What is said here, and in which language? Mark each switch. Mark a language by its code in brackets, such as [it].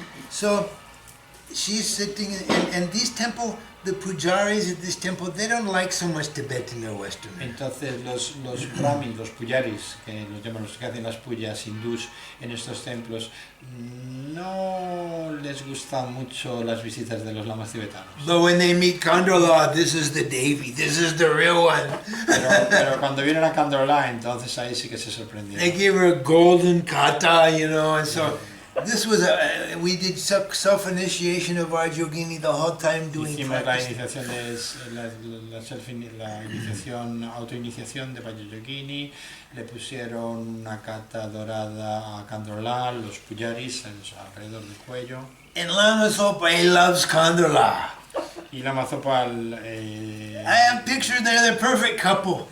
[en] So she's sitting, and these temple, the pujaris at this temple, they don't like so much Tibetan or Western. [es] Entonces los brahmins, los pujaris, que los llaman los que hacen las puyas hindús en estos templos, no les gustan mucho las visitas de los lamas tibetanos. [en] But when they meet Kandrola, this is the Devi, this is the real one. [es] Pero cuando vienen a Kandrola, entonces ahí sí que se sorprendieron. [en] They give her a golden kata, and so this was we did self-initiation of our yogini the whole time doing [es] Hicimos [en] practice. [es] la autoiniciación de Valle Yogini, le pusieron una cata dorada a Kandrola, los pujaris alrededor del cuello. [en] And Lama Zopa, he loves Kandrola. [es] Y Lama Zopa, [en] I have pictured they're the perfect couple.